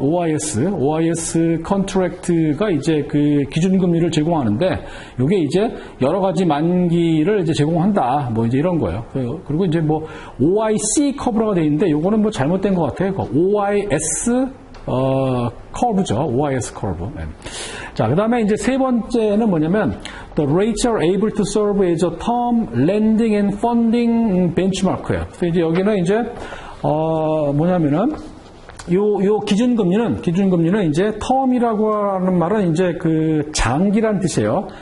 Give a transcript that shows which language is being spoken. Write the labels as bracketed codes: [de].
[ko] OIS 컨트랙트가 이제 그 기준금리를 제공하는데, 요게 이제 여러 가지 만기를 이제 제공한다. 이제 이런 거예요. 그리고 이제 OIC 커브가 돼 있는데, 요거는 잘못된 것 같아요. OIS 커브죠. OIS 커브. 자, 그 다음에 이제 세 번째는 뭐냐면, [en] the rates are able to serve as a term lending and funding benchmark예요. [ko] 그래서 이제 여기는 이제, 뭐냐면은, 요 기준금리는 이제 term이라고 하는 말은 이제 그 장기란 뜻이에요.